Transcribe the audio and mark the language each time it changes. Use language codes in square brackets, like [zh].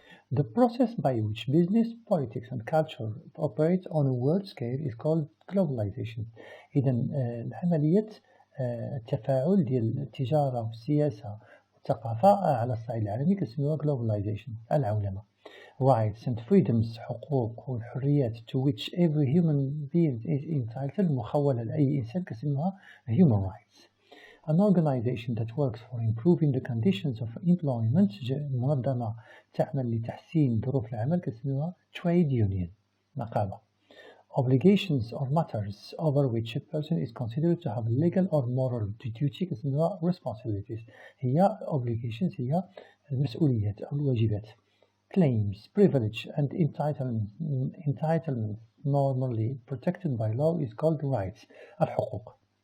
[en] The process by which business, politics and culture operate on a world scale is called globalization. [ar] إذا العملية التفاعل ديال التجارة والسياسة والثقافة على الصعيد العالمي كنسميوها globalization العولمة. [en] Rights and freedoms [ar] حقوق والحريات [en] to which every human being is entitled [ar] مخولة لأي إنسان كنسميوها [en] human rights. An organization that works for improving the conditions of employment [ar] منظمة تعمل لتحسين ظروف العمل كنسميوها [en] trade union نقابة. Obligations or matters over which a person is considered to have legal or moral duty كنسميوها responsibilities. [ar] هي obligations هي المسؤوليات أو الواجبات. [en] Claims, privilege and entitlement normally protected by law is called rights الحقوق.